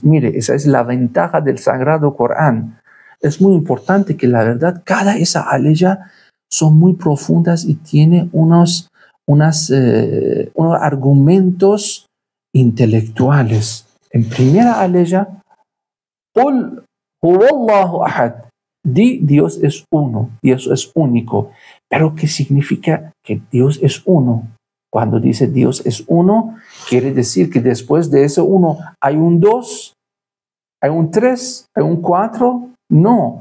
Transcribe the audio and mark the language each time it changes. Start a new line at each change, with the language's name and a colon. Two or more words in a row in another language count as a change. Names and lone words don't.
Spanish: Mire, esa es la ventaja del Sagrado Corán. Es muy importante que la verdad, cada esa aleya son muy profundas y tiene unos argumentos intelectuales. En primera aleya,
Arabic: Qul huwallahu ahad.
Spanish: Di Dios es uno, Dios es único. Pero ¿qué significa que Dios es uno? Cuando dice Dios es uno, quiere decir que después de ese uno hay un 2, hay un 3, hay un 4. No.